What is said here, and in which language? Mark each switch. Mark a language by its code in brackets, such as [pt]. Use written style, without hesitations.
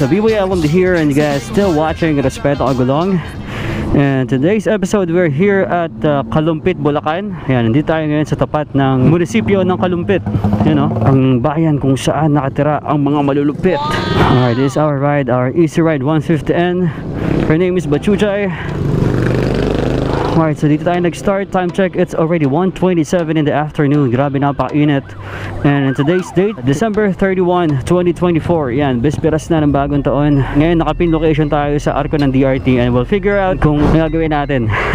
[en] So, B-Boy Album here, and you guys still watching Respeto Agulong. And today's episode, we're here at Kalumpit, Bulacan. [tl] Ayan, nandito tayo ngayon sa tapat ng munisipyo ng Kalumpit. [en] You know, [tl] ang bayan kung saan nakatira ang mga malulupit. [en] Alright, this is our ride, our Easy Ride 150N. Her name is Bachuchay. Alright, [tl] so dito tayo nag-start. [en] Time check, it's already 1:27 in the afternoon. [tl] Grabe, napakainit. [en] And today's date, December 31, 2024. [tl] Yan, bisperas na ng bagong taon. Ngayon, nakapin location tayo sa arko ng DRT [en] and we'll figure out [tl] kung may gagawin natin.